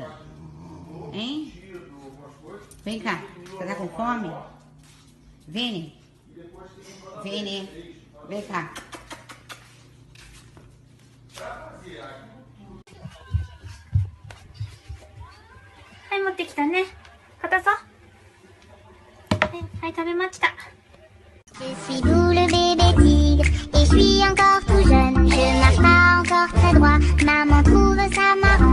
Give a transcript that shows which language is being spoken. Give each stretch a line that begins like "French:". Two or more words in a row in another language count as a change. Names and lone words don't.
Portuguese: Hein? Vem cá. Você tá com fome? Vini? Vini? Vem cá.
Japanese: はい、持ってきたね。硬そう。はい、食べました。
French: Je suis doux le bébé tigre et je suis encore tout jeune. Je marche pas encore très droit. Maman trouve ça